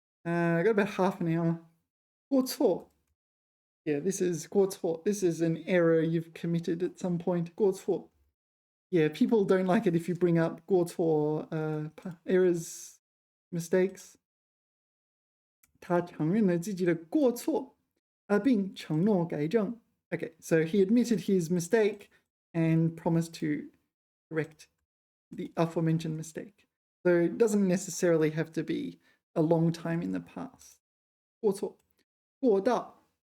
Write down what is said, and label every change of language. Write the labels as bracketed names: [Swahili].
[English] I got about half an hour. 过错. Yeah, this is 过错. This is an error you've committed at some point. [Chinese] 过错. [English] Yeah, people don't like it if you bring up 过错, errors, mistakes. [Chinese] 他承认了自己的过错，并承诺改正. [English] Okay, so he admitted his mistake and promised to correct the aforementioned mistake. So it doesn't necessarily have to be a long time in the past. [Chinese] 过错.过道.